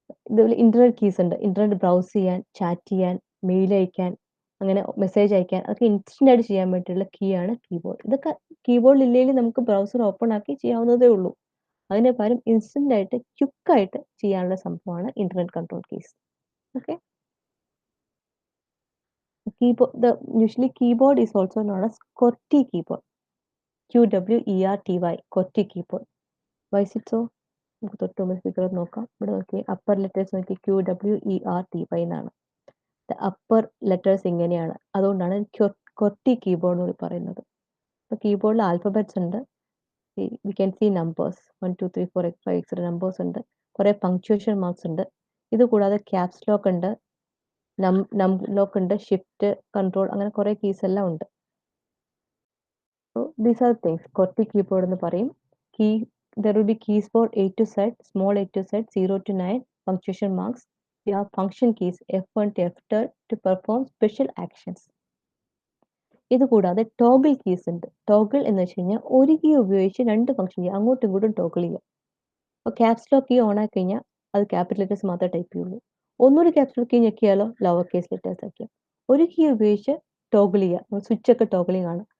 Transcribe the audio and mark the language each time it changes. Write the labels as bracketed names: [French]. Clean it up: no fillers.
[Malayalam] ഇതുപോലെ internet keys ഉണ്ട്. Internet browse ചെയ്യാൻ, ചാറ്റ് ചെയ്യാൻ, മെയിൽ അയക്കാൻ, അങ്ങനെ മെസ്സേജ് അയക്കാൻ, അതൊക്കെ ഇൻസ്റ്റന്റ് ആയിട്ട് ചെയ്യാൻ വേണ്ടിയിട്ടുള്ള കീ ആണ് കീബോർഡ്. ഇതൊക്കെ കീബോർഡിൽ ഇല്ലെങ്കിൽ നമുക്ക് ബ്രൗസർ ഓപ്പൺ ആക്കി ചെയ്യാവുന്നതേ ഉള്ളൂ. അതിന് പകരം ഇൻസ്റ്റന്റ് ആയിട്ട് ക്വിക്കായിട്ട് ചെയ്യാനുള്ള സംഭവമാണ് internet control keys. [English] Okay, usually keyboard is also known as QWERTY keyboard. QWERTY, QWERTY keyboard. Why is it so? [Malayalam] നമുക്ക് തൊട്ട് മുമ്പ് ഫിഗർ നോക്കാം. ഇവിടെ നോക്കി, അപ്പർ ലെറ്റേഴ്സ് നോക്കി, QWERTY എന്നാണ്. അപ്പർ ലെറ്റേഴ്സ് ഇങ്ങനെയാണ്. അതുകൊണ്ടാണ് QWERTY കീബോർഡ് എന്ന് പറയുന്നത്. അപ്പോൾ കീബോർഡിൽ ആൽഫബറ്റ്സ് ഉണ്ട്. [English] we can see [Malayalam] numbers 1 2 3 4 5 6 numbers ഉണ്ട്. കുറേ പങ്ക്ച്വേഷൻ മാർക്സ് ഉണ്ട്. ഇത് കൂടാതെ ക്യാപ്സ് ലോക്ക് ഉണ്ട്, നം ലോക്ക് ഉണ്ട്, ഷിഫ്റ്റ്, കൺട്രോൾ, അങ്ങനെ കുറേ കീസ് എല്ലാം ഉണ്ട്. [English] these are things QWERTY keyboard [Malayalam] എന്ന് പറയും. [English] There will be keys for A to Z, small a to Z, 0 to 9, punctuation marks. We have function keys F1 to F3 to perform special actions. [Malayalam] ഇത് കൂടാതെ toggle keys ഉണ്ട്. Toggle എന്ന് വെച്ച് കഴിഞ്ഞാൽ ഒരു key ഉപയോഗിച്ച് രണ്ട് ഫംഗ്ഷൻ ചെയ്യാം, അങ്ങോട്ടും ഇങ്ങോട്ടും ടോഗിൾ ചെയ്യാം. അപ്പോൾ ക്യാപ്സ് ലോക്ക് കീ ഓൺ ആക്കി കഴിഞ്ഞാൽ അത് ക്യാപിറ്റൽ ലെറ്റേഴ്സ് മാത്രമേ ടൈപ്പ് ചെയ്യുള്ളൂ. ഒന്നുകൂടി caps lock key ഞെക്കിയാലോ lower case letters ആക്കിയാൽ. ഒരു കീ ഉപയോഗിച്ച് ടോഗിൾ ചെയ്യുക. സ്വിച്ച് ഒക്കെ ടോഗിളിംഗ് ആണ്.